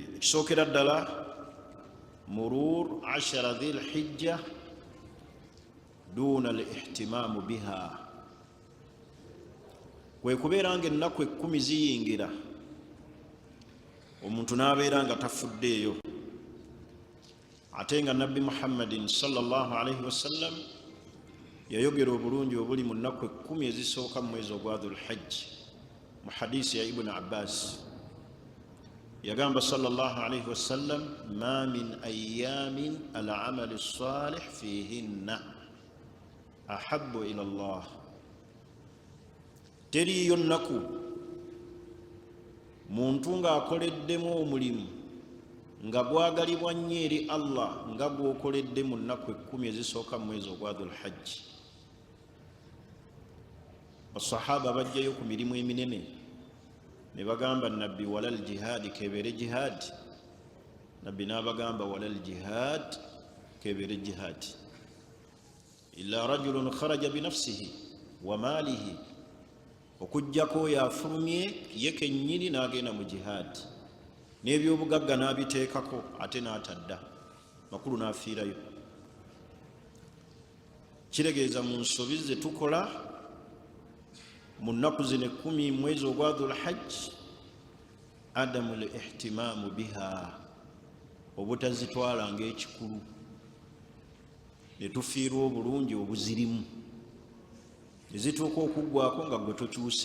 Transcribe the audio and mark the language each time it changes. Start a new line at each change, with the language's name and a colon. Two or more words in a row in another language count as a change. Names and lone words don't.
Ganda: Ekisookera ddala
Arabic: مرور 10 ذي الحجة دون الاهتمام بها,
Ganda: kwe kubeera nga ennaku 10 ziyingira omuntu n'abeera nga tafuddeeyo, ate nga Nabbi Muhammadin
Arabic: صلى الله عليه وسلم
Ganda: yayogera obulungi obuli mu nnaku 10 ezisooka mu mwezi ogwa dhul hajji. Mu hadisi ya Ibn Abbas yagamba
Arabic: صلى الله عليه وسلم ما من أيام العمل الصالح فيهن أحب إلى الله,
Ganda: teriyo nnaku muntu ng'akoleddemu omulimu nga gwagalibwa nnyo eri Allah nga gwokoledde mu nnaku 10 ezisooka mu mwezi ogwa dhul hajji. Basahaba bajjayo ku mirimu eminene ne bagamba Nabbi
Arabic: ولا الجهاد,
Ganda: kebeere jihaadi. Nabbi n'abagamba
Arabic: ولا الجهاد,
Ganda: kebeere jihaadi,
Arabic: إلا رجل خرج بنفسه وماله,
Ganda: okujjako oyo afulumye ye kennyini n'agenda mu jihaadi, n'ebyobugagga n'abiteekako ate n'atadda, makulu n'afiirayo. Kiregeeza mu nsobi ze tukola mu nnaku zino 10 mwezi ogwa dhul hajji
Arabic: عدم الاهتمام بها,
Ganda: obutazitwala ng'ekikulu ne tufiirwa obulungi obuzirimu ne zituuka okuggwako nga gwe tokyuse.